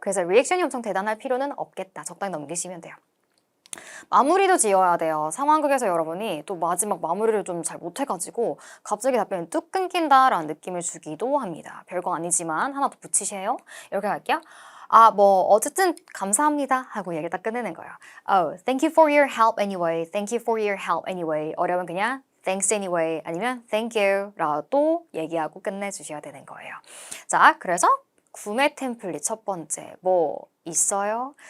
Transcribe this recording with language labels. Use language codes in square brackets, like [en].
[ko] 그래서 리액션이 엄청 대단할 필요는 없겠다. 적당히 넘기시면 돼요. 마무리도 지어야 돼요. 상황극에서 여러분이 또 마지막 마무리를 좀 잘 못해가지고 갑자기 답변이 뚝 끊긴다라는 느낌을 주기도 합니다. 별거 아니지만 하나 더 붙이세요. 이렇게 할게요. 어쨌든 감사합니다 하고 얘기 딱 끝내는 거예요. [en] Oh, thank you for your help anyway. Thank you for your help anyway. [ko] 어려우면 그냥 [en] thanks anyway [ko] 아니면 [en] thank you [ko] 라도 얘기하고 끝내주셔야 되는 거예요. 자, 그래서 구매 템플릿 첫 번째 뭐 있어요?